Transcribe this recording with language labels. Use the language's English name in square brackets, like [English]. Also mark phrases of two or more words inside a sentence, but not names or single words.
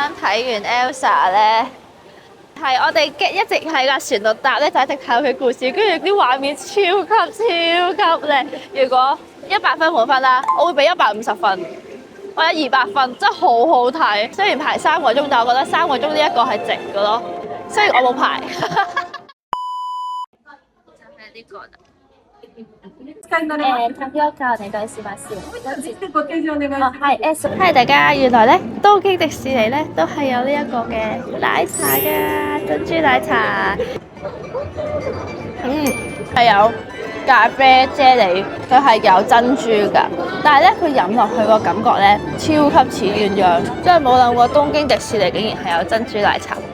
[Cantonese] 睇完 Elsa 咧，係我哋一直喺架船度搭咧，就一直睇佢故事，跟住啲畫面超級靚。如果100分滿分啦，我會俾150分，我有200分，真係好好睇。雖然排3個鐘，但我覺得3個鐘呢一個係值嘅咯。雖然我冇排。就係呢個啦。 [Japanese] タピオカお願いします。 [Cantonese] 係大家，原來咧東京迪士尼咧都係有呢一個嘅奶茶㗎，珍珠奶茶。係有咖啡啫喱，佢係有珍珠㗎，但係咧佢飲落去個感覺咧超級似鴛鴦，真係冇諗過東京迪士尼竟然係有珍珠奶茶。